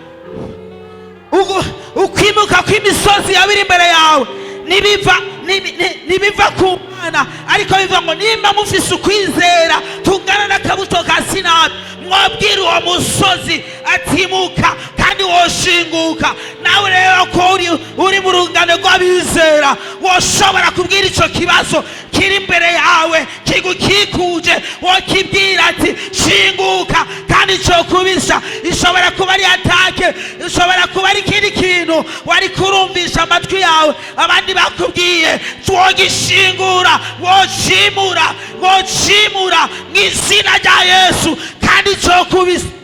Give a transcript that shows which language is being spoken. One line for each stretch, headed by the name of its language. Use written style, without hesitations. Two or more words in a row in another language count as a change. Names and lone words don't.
Rundi: Ukwimuka kw'imisozi yabiri imbere yawe nibiva ku Mana, ariko bivuga ngo nimba mufise ukwizera tungana n'akabuto ka Sinapi, mwabwira uwo musozi atimuka kandi woshinguka. Nawe rero ko uri mu rungano rw'abizera, woshobora kubwira ico kibazo kiri imbere yawe kigukikuje wokibwira ati shinguka, kandi cyo kubisha ishobora kuba ari atake, ishobora kuba ari ikindi kintu wari kurumvisha amatwi yawe abandi bakubwiye, wogishingura woshimura mu izina rya Yesu, kandi cyo kubisha.